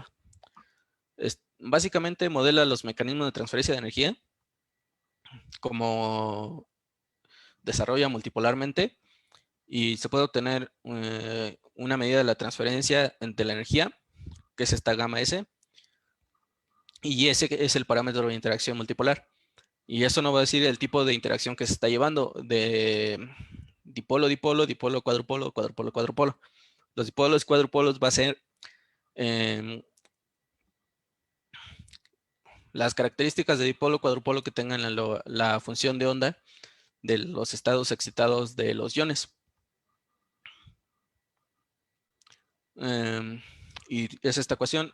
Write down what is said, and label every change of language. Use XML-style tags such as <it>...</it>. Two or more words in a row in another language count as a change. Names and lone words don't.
<es>Básicamente modela los mecanismos de transferencia de energía como desarrolla multipolarmente, y se puede obtener una medida de la transferencia de la energía, que es esta gamma S, y ese es el parámetro de interacción multipolar. Y eso no va a decir el tipo de interacción que se está llevando, de dipolo, dipolo, dipolo, cuadrupolo, cuadrupolo, cuadrupolo. Los dipolos y cuadrupolos va a ser las características de dipolo, cuadrupolo que tengan la función de onda de los estados excitados de los iones. Y es esta ecuación.</es>